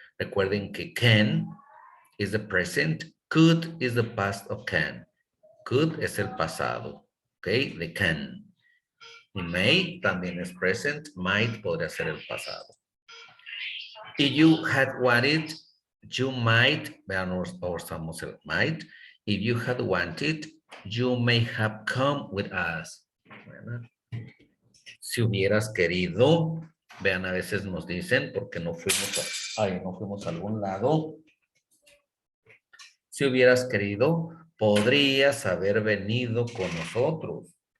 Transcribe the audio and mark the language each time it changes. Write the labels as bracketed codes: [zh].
[es] Recuerden que [en] can is the present, could is the past of can. [es] Could es el pasado, ¿ok? De can. Y may también es present, might podría ser el pasado. [en] If you had wanted, you might, [es] vean, usamos el [en] might. If you had wanted, you may have come with us. [es] Bueno, si hubieras querido, vean, a veces nos dicen, porque no fuimos a algún lado. Si hubieras querido, podrías haber venido con nosotros.